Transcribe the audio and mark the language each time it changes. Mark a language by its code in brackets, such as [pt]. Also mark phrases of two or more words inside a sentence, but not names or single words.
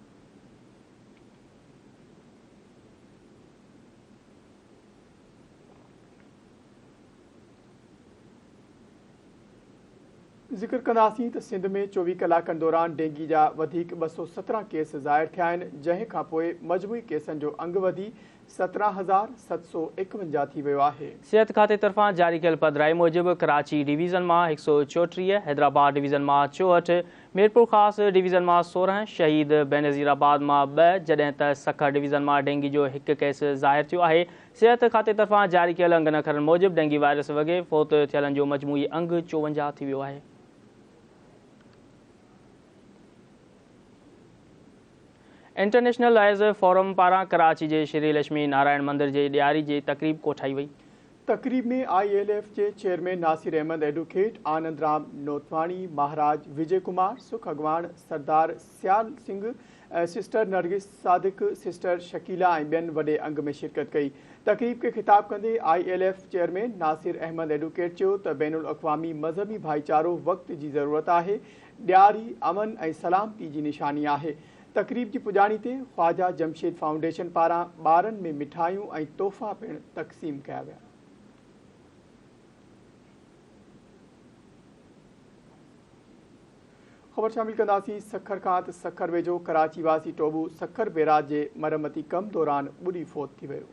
[sd] ज़िक्र कंदासीं त सिंध में 24 कलाकनि दौरान डेंगी जा वधीक 217 केस ज़ाहिर थिया आहिनि, जंहिं खां पोइ मजमूई केसनि जो अंग वधी 17,751 थी वियो आहे। सिहत खाते तरफ़ां जारी कयल पधिराई मूजिब कराची डिवीज़न मां 134, हैदराबाद डिवीज़न मां 64, मीरपुर ख़ास डिवीज़न में 16, शहीद बेनज़ीराबाद में 2, जॾहिं त सखर डिवीज़न में डेंगी जो एक केस ज़ाहिर थियो है। सेहत खाते तरफां जारी कियल अंगनखरनि मूजिब डेंगी वायरस वगे फ़ौत थियलनि जो मजमूई अंग 54 थी वियो आहे। इंटरनेशनल लायर्स फोरम पारां कराची के श्री लक्ष्मी नारायण मंदिर के ॾियारी की तकरीब कोठाई वई। तकरीब में ILF के चेयरमैन नासिर अहमद, एडवोकेट आनंद राम नोतवाणी, महाराज विजय कुमार, सुख अगवान, सरदार सियाल सिंह, सिस्टर नरगिस सादिक, सिस्टर शकीला ऐं ॿियनि वॾे अंग में शिरकत कई। तकरीब के खिताब कंदे ILF चेयरमैन नासिर अहमद, एडवोकेट चयो त बैनुल अक़वामी मज़हबी भाईचारो वक़्त की ज़रूरत है। ॾियारी अमन ऐं सलामती की निशानी है। तकरीब की पुॼाणी ते ख्वाजा जमशेद फाउंडेशन पारां ॿारनि में मिठाइयूं ऐं तोहफ़ा पिणु तक़सीम कया विया। ख़बर शामिल कंदासीं सखर खां त सखर वेझो कराची वासी टोबू सखर बैराज जे मरमती कम दौरान ॿुॾी फौत थी वियो।